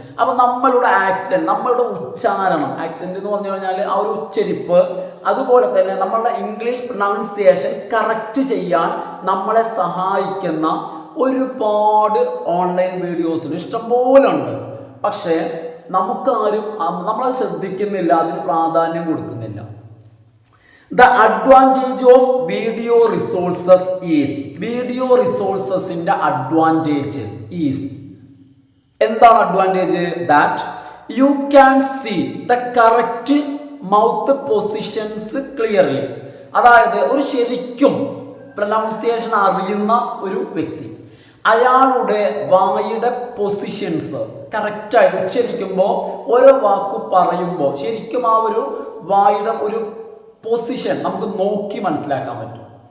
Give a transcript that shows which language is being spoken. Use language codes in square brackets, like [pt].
[ml] അപ്പൊ നമ്മളുടെ ആക്സെന്റ്, നമ്മളുടെ ഉച്ചാരണം, ആക്സെന്റ് എന്ന് പറഞ്ഞു കഴിഞ്ഞാൽ ആ ഒരു ഉച്ചരിപ്പ്, അതുപോലെ തന്നെ നമ്മളുടെ ഇംഗ്ലീഷ് പ്രൊനൗൺസിയേഷൻ കറക്റ്റ് ചെയ്യാൻ നമ്മളെ സഹായിക്കുന്ന ഒരുപാട് ഓൺലൈൻ വീഡിയോസ് ഇഷ്ടംപോലെ ഉണ്ട്. പക്ഷേ നമുക്കാരും നമ്മളത് ശ്രദ്ധിക്കുന്നില്ല, അതിന് പ്രാധാന്യം കൊടുക്കുന്നില്ല. [en] The advantage of video resources is, video resourcesന്റെ advantage is, [ml] എന്താണ് advantage? [en] That you can see the correct mouth positions clearly. [ml] അതായത് ഒരു ശരിക്കും പ്രൊനൗൺസിയേഷൻ അറിയുന്ന ഒരു വ്യക്തി അയാളുടെ വായുടെ പൊസിഷൻസ് കറക്റ്റായിട്ട് ഉച്ചരിക്കുമ്പോൾ, ഓരോ വാക്ക് പറയുമ്പോൾ ശരിക്കും ആ ഒരു വായുടെ ഒരു പൊസിഷൻ നമുക്ക് നോക്കി മനസ്സിലാക്കാൻ പറ്റും.